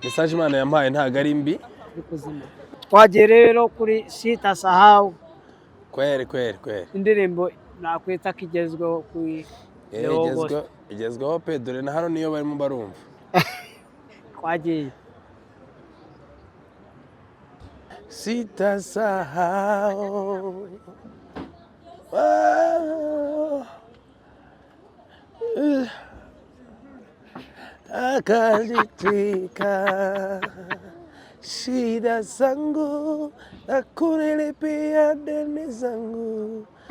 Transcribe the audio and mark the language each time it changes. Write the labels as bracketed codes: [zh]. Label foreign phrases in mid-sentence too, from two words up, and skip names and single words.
[rw] Message Imana yampaye ntabwo ari mbi. Twagiye rero kuri Sitasahau. Kwere. Indirimbo nakwita ko igezweho kuri igezweho pe, dore na hano niyo barimo barumva. Twagiye. [sw] Sitasahau akajitwika shida zangu na kunilipia deni zangu.